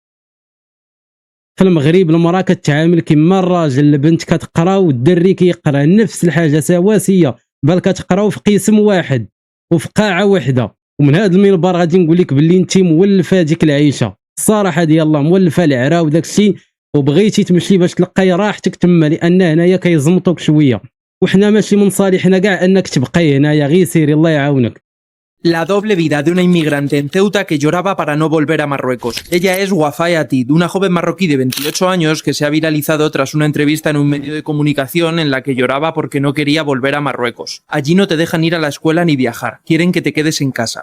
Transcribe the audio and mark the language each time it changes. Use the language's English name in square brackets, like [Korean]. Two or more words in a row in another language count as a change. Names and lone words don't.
[Arabic] في المغرب المراه كتعامل كما الراجل، البنت كتقرا والدري كيقرا، نفس الحاجه سواسيه، بل كتقراو في قسم واحد وفي قاعه واحده. ومن هذا المنبر غادي نقول لك باللي انت مولفه ديك العيشه، الصراحه ديال الله مولفه العرا وداك الشيء، وبغيتي تمشي باش تلقاي راحتك تما، لان هنايا كيزمطوك شويه، وحنا ماشي من صالحنا كاع انك تبقاي هنايا. غير سيري الله يعاونك. [Spanish] La doble vida de una inmigrante en Ceuta que lloraba para no volver a Marruecos. Ella es Wafa Atid, una joven marroquí de 28 años que se ha viralizado tras una entrevista en un medio de comunicación en la que lloraba porque no quería volver a Marruecos. Allí no te dejan ir a la escuela ni viajar, quieren que te quedes en casa.